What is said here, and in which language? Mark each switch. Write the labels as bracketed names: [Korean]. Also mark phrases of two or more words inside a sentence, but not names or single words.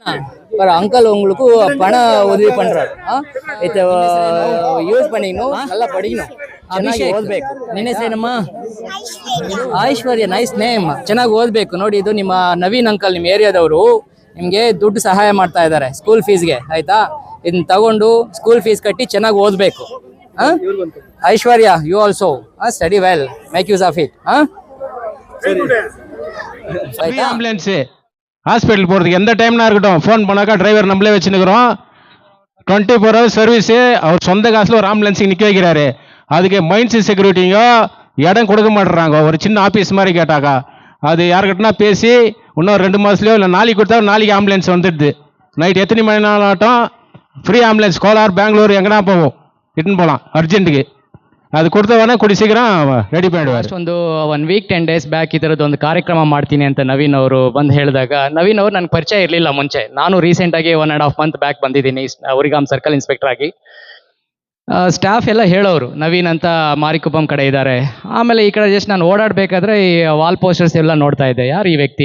[Kannada] पर अंकल [Tamil] உங்களுக்கு பணம் உதவி பண்றாரு இது யூஸ் பண்ணிக்கணும் நல்லா படிக்கணும் [Kannada] ಚೆನ್ನಾಗಿ ಓದಬೇಕು ನಿನ್ನ ಹೆಸರೇನಮ್ಮ ಐಶ್ವರ್ಯ [English] nice name [Kannada] ಚೆನ್ನಾಗಿ ಓದಬೇಕು ನೋಡಿ ಇದು ನಿಮ್ಮ ನವೀನ್ ಅಂಕಲ್ ನಿಮ್ಮ ಏರಿಯಾದವರು ನಿಮಗೆ ದುಡ್ಡು ಸಹಾಯ ಮಾಡ್ತಾ ಇದ್ದಾರೆ [English] school fees [Kannada] ಆಯ್ತಾ ಇದನ್ನ ತಗೊಂಡು [English] school fees [Kannada] ಕಟ್ಟಿ ಚೆನ್ನಾಗಿ ಓದಬೇಕು ಐಶ್ವರ್ಯ [English] you also study well make use of it [Tamil] ஆம்புலன்ஸ் ஹாஸ்பிட்டல் போகிறதுக்கு எந்த டைம்னா இருக்கட்டும் ஃபோன் பண்ணாக்கா டிரைவர் நம்மளே வச்சுன்னுக்குறோம் [English] 24 hours service [Tamil] அவர் சொந்த காசில் ஒரு ஆம்புலன்ஸுக்கு நிற்க வைக்கிறாரு அதுக்கு [English] mines security [Tamil] இடம் கொடுக்க மாட்டுறாங்க ஒரு சின்ன ஆஃபீஸ் மாதிரி கேட்டாக்கா அது யாருக்கிட்டனா பேசி இன்னும் 2 மாதத்துலையோ இல்லை நாளைக்கு கொடுத்தா நாளைக்கு ஆம்புலன்ஸ் வந்துடுது நைட் எத்தனை மணி நாள் ஆகட்டும் [English] free ambulance [Tamil] கோலார் பெங்களூர் எங்கன்னா போவோம் இட்டுன்னு போகலாம் [Kannada] ಅರ್ಜೆಂಟ್ಗೆ ಅದು ಕೊಡ್ತವನೇ ಕೊಡಿ ಶೀಘ್ರ ರೆಡಿ ಮಾಡಿದ್ದಾರೆ ಒಂದು [English] 1 week 10 days back [Kannada] ಈ ಥರದ್ದು ಒಂದು ಕಾರ್ಯಕ್ರಮ ಮಾಡ್ತೀನಿ ಅಂತ ನವೀನ್ ಅವರು ಬಂದು ಹೇಳಿದಾಗ ನವೀನ್ ಅವರು ನನಗೆ ಪರಿಚಯ ಇರಲಿಲ್ಲ ಮುಂಚೆ ನಾನು ರೀಸೆಂಟಾಗಿ [English] 1.5 month back [Kannada] ಬಂದಿದ್ದೀನಿ ಉರಿಗಾಮ್ [English] circle inspector [Kannada] ಆಗಿ ಸ್ಟಾಫ್ ಎಲ್ಲ ಹೇಳೋರು ನವೀನ್ ಅಂತ ಮಾರಿಕುಪ್ಪಂ ಕಡೆ ಇದ್ದಾರೆ ಆಮೇಲೆ ಈ ಕಡೆ ಜಸ್ಟ್ ನಾನು ಓಡಾಡಬೇಕಾದ್ರೆ ಈ [English] wall posters [Kannada] ಎಲ್ಲ ನೋಡ್ತಾ ಇದ್ದೆ ಯಾರು ಈ ವ್ಯಕ್ತಿ